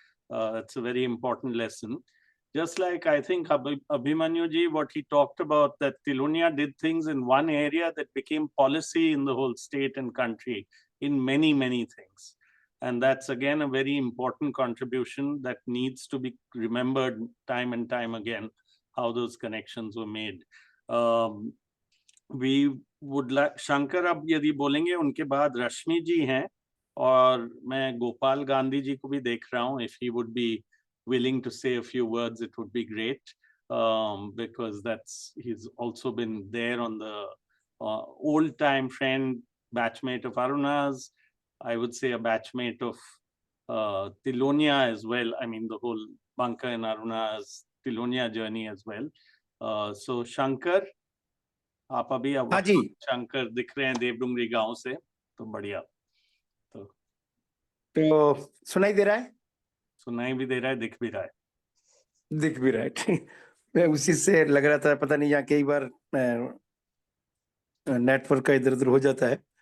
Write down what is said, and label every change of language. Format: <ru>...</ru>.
<en>It's a very important lesson. Just like I think Abhimanyu ji, what he talked about, that Tilonia did things in one area that became policy in the whole state and country in many, many things. And that's again a very important contribution that needs to be remembered time and time again, how those connections were made. We would like,</en> <hi>Shankar अब यदि बोलेंगे, उनके बाद रश्मि जी हैं, और मैं गोपाल गांधी जी को भी देख रहा हूँ.</hi> <en>If he would be willing to say a few words, it would be great, because he's also been there on the old-time friend, batchmate of Aruna's. I would say a batchmate of Tilonia as well. I mean, the whole Bunker and Aruna's Tilonia journey as well. So Shankar,</en> <hi>आप अभी हाँ जी, शंकर दिख रहे हैं देवडुंगरी गांव से, तो बढ़िया. तो सुनाई दे रहा है? सुनाई भी दे रहा है, दिख भी रहा है. दिख भी रहा है, ठीक. मैं उसी से लग रहा था, पता नहीं, यहाँ कई बार नेटवर्क का इधर उधर हो जाता है.</hi>